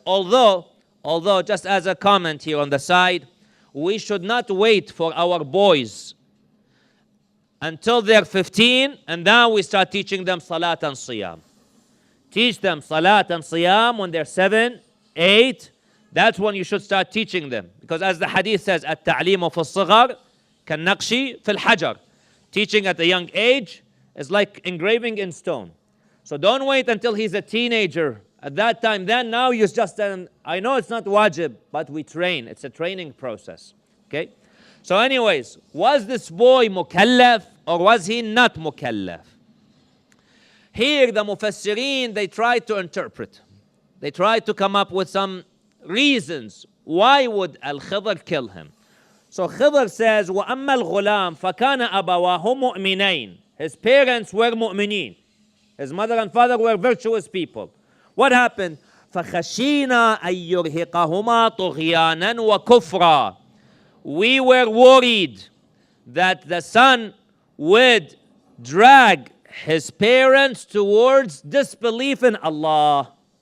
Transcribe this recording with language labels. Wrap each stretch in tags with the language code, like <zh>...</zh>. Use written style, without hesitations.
<en>Although, just as a comment here on the side, we should not wait for our boys until they're 15, and now we start teaching them salat and siyam. Teach them salat and siyam when they're 7, 8. That's when you should start teaching them. Because as the hadith says,</en> <ar>التعليم في الصغر كالنقش في الحجر.</ar> <en>Teaching at a young age is like engraving in stone. So don't wait until he's a teenager. At that time, then now you just, I know it's not wajib, but we train. It's a training process. Okay? So anyways, was this boy mukallaf or was he not mukallaf? Here the Mufassirin, they try to interpret. they tried to come up with some reasons. Why would Al-Khidr kill him? So Khidr says,</en> <ar>وَأَمَّا الْغُلَامِ فَكَانَ أَبَوَاهُ مُؤْمِنَيْن.</ar> <en>His parents were mu'mineen. His mother and father were virtuous people. What happened?</en> <ar>فَخَشِينَا أَن يُرْهِقَهُمَا طُغْيَانًا وَكُفْرًا.</ar> <en>We were worried that the son would drag his parents towards disbelief in Allah.</en>